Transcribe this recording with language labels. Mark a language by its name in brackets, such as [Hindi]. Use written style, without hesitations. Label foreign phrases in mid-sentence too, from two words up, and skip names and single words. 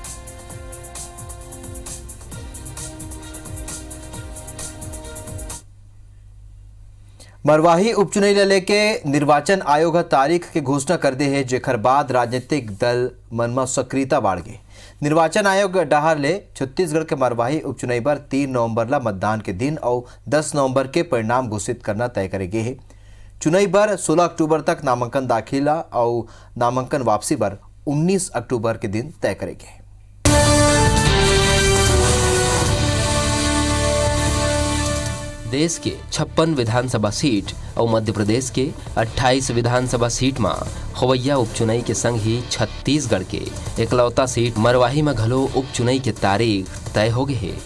[Chhattisgarhi] मरवाही उपचुनाव ले लेके निर्वाचन आयोग तारीख के घोषणा कर दे है, जेकर बाद राजनीतिक दल मन में सक्रियता बढ़ गई। निर्वाचन आयोग डहार ले छत्तीसगढ़ के मरवाही उपचुनाव पर 3 नवंबर ला मतदान के दिन और 10 नवंबर के परिणाम घोषित करना तय करेगे है। चुनाव पर 16 अक्टूबर तक नामांकन दाखिला और नामांकन वापसी पर 19 अक्टूबर के दिन तय करेंगे। देश के 56 विधानसभा सीट और मध्य प्रदेश के 28 विधानसभा सीट में होवैया उपचुनाव के संग ही छत्तीसगढ़ के इकलौता सीट मरवाही में घलो उपचुनाव के तारीख तय हो गए है।